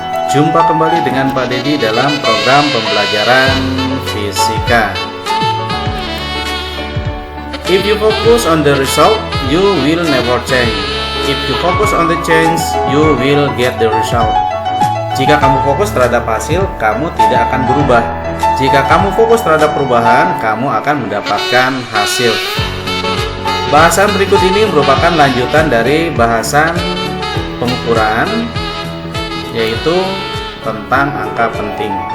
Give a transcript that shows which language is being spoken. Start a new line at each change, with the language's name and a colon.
Indonesian: Jumpa kembali dengan Pak Dedi dalam program pembelajaran fisika.
English: If you focus on the result, you will never change. If you focus on the change, you will get the result.
Indonesian: Jika kamu fokus terhadap hasil, kamu tidak akan berubah. Jika kamu fokus terhadap perubahan, kamu akan mendapatkan hasil. Bahasan berikut ini merupakan lanjutan dari bahasan pengukuran, yaitu tentang angka penting.